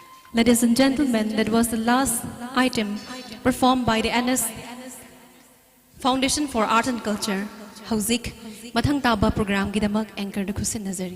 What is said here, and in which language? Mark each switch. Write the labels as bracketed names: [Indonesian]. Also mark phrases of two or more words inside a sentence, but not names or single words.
[English] Ladies and gentlemen, that was the last item performed by the NS Foundation for Art and Culture. [Manipuri] Hauzik, mathang taba program gidamak anchor da Kusin Nazari.